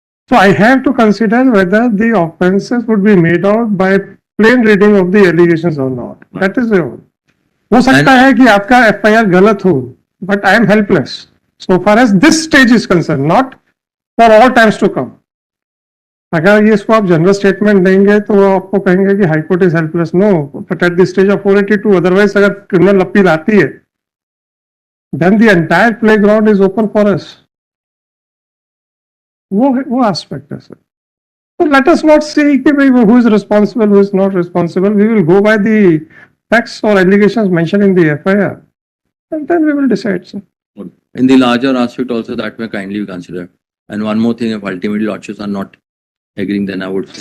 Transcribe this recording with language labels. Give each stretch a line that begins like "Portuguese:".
English: So I have to consider whether the offences would be made out by plain reading of the allegations or not. That is the only.
Hindi: हो सकता है कि आपका FIR गलत हो,
English: but I am helpless so far as this stage is concerned, not for all times to come.
Hindi: अगर ये इसको आप जनरल स्टेटमेंट देंगे तो वो आपको कहेंगे कि
English: High court is helpless. No, but at the stage of 482, otherwise
Hindi: अगर क्रिमिनल अपील आती है,
English: Then the entire playground is open for us.
Hindi: वो एस्पेक्ट है sir.
English: So let us not say
Hindi: कि भाई
English: who is responsible, who is not responsible. We will go by the facts or allegations mentioned in the FIR, and then we will decide, sir. In the larger aspect also that may kindly be considered. And one more thing, if ultimately lordships are not agreeing, then I would say,